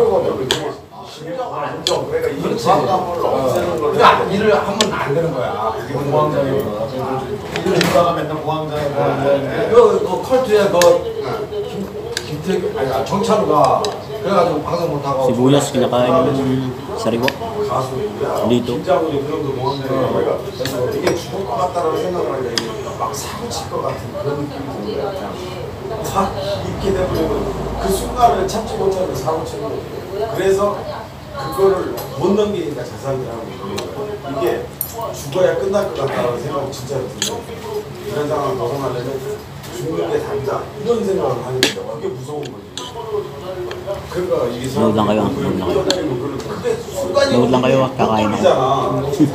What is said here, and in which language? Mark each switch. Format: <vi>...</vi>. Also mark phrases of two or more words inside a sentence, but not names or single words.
<ko>치료가 없는 심정 안정. 그러니까 이 그렇지. 부담감을 없애는 걸. 그러니까 일을 하면 안 되는 거야. 그게 공황장애구나. 일을 누가가 맨날 공황장애. 그 컬트에 김태균 아니 정찬우가 그래가지고 방송 못하고.</ko> <tl>Sibuyas kinakain ng sariwa.</tl> <ko>가수야. 리도. 김장훈이 그 정도 공황장애가 그러니까 이게 죽을 것 같다라는 생각을 하니까 이게 막 사고 칠 것 같은 그런 느낌이 드는 거야. 그냥 확 이렇게 되면 그 순간을 참지 못하고 사고 치는 거예요. 그래서 그거를 못 넘기니까 자살이라고 그러는 거예요. 이게 죽어야 끝날 것 같다는 생각이 진짜로 들어요. 이런 상황을 벗어나려면 죽는 게 답이다. 이런 생각을 하니까 그게 무서운 거지. 그러니까 이게</ko> <tl>Nood lang kayo, nood lang kayo. Nood lang kayo, kakain ako.</tl>